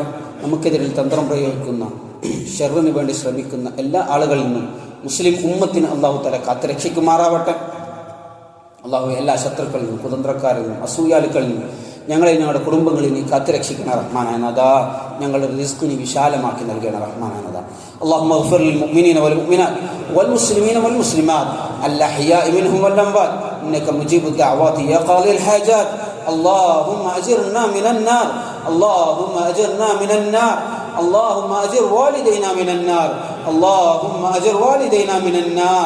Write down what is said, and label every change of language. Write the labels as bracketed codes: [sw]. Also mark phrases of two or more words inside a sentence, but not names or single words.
[ml] നമുക്കെതിരിൽ തന്ത്രം പ്രയോഗിക്കുന്ന, ഷർറിന് വേണ്ടി ശ്രമിക്കുന്ന എല്ലാ ആളുകളിൽ നിന്നും മുസ്ലിം ഉമ്മത്തിന് [ar] الله تعالى [ml] കാത്തുരക്ഷിക്കുമാറാവട്ടെ. അല്ലാഹു എല്ലാ ശത്രുക്കളിൽ നിന്നും, കുതന്ത്രക്കാരിൽ നിന്നും, അസൂയാലുക്കളിൽ നിന്നും ഞങ്ങളെ ഞങ്ങളുടെ കുടുംബങ്ങളിൽ നീ കാത്തുരക്ഷിക്കണ റഹ്മാനായ നാഥാ. ഞങ്ങളുടെ റിസ്കിനെ വിശാലമാക്കി നൽകണ റഹ്മാനായ നാഥാ. [ar] اللهم اغفر للمؤمنين والمؤمنات والمسلمين والمسلمات الأحياء منهم والأموات إنك مجيب الدعوات يا قاضي الحاجات. اللهم أجرنا من النار، اللهم أجرنا من النار، اللهم أجر والدينا من النار، اللهم أجر والدينا من النار.